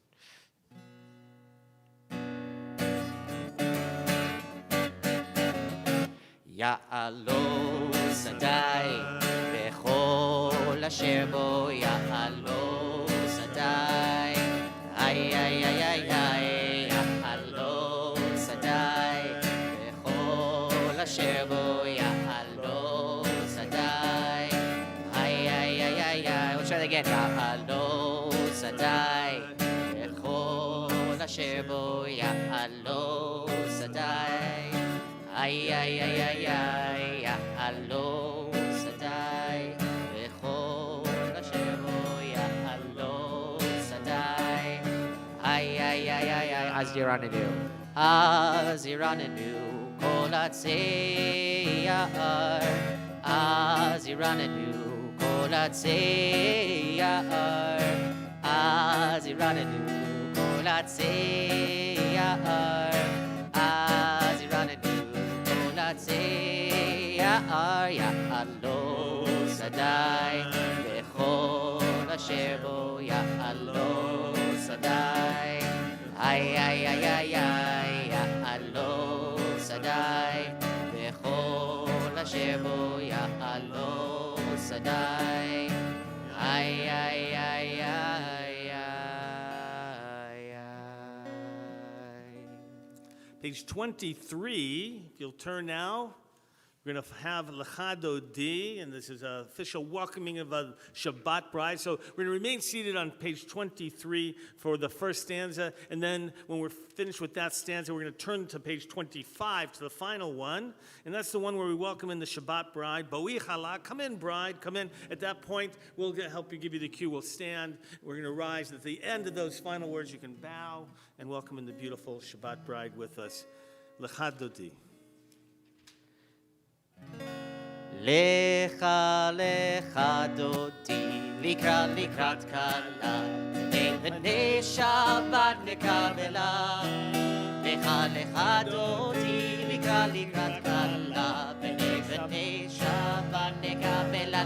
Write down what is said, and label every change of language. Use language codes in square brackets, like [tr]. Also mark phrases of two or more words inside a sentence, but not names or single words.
[he] יעלוז שדי וכל אשר בו. יעלוז שדי. אי, אי, אי, אי, אי. יעלוז שדי וכל אשר בו. יעלוז שדי. אי, אי, אי, אי, אי. [en] We'll try that again. [he] יעלוז שדי וכל אשר בו. יעלוז שדי. אי, אי, אי, אי, אי, יעלוז שדי וכל אשר בו. יעלוז שדי. אי, אי, אי, אי, אי, אז ירננו. אז ירננו כל עצי יער. אז ירננו כל עצי יער. אז ירננו כל עצי יער. אז ירננו כל עצי יער. יעלוז שדי וכל אשר בו. יעלוז שדי. אי, אי, אי, אי, אי, יעלוז שדי וכל אשר בו. יעלוז שדי. אי, אי, אי, אי, אי, אי. [en] Page 23, if you'll turn now We're going to have Lechadodi, and this is an official welcoming of a Shabbat bride. So we're going to remain seated on page 23 for the first stanza, and then when we're finished with that stanza, we're going to turn to page 25 to the final one, and that's the one where we welcome in the Shabbat bride. [he] בואי כלה, [en] come in, bride, come in. At that point, we'll help you, give you the cue. We'll stand. We're going to rise. At the end of those final words, you can bow and welcome in the beautiful Shabbat bride with us. [he] Lechadodi. לכה לכה דודי לקראת כלה פני שבת נקבלה לכה לכה דודי לקראת כלה פני שבת נקבלה